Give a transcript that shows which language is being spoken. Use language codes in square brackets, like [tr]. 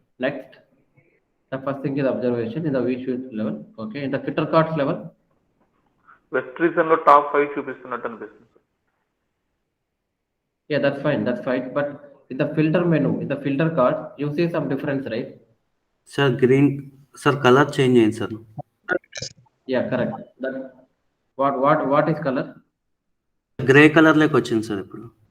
[en] Next, the first thing is observation in the visual level. Okay. In the filter cards level. [te] West reason లో top 5 చూపిస్తున్నట్టు అనిపిస్తుంది sir. [en] Yeah, that's fine. That's fine. But in the filter menu, in the filter card, you see some difference, right? [te] Sir green sir colour change అయింది sir. [en] Yeah, correct. That what is color? [te] Grey colour లోకి వచ్చింది sir ఇప్పుడు.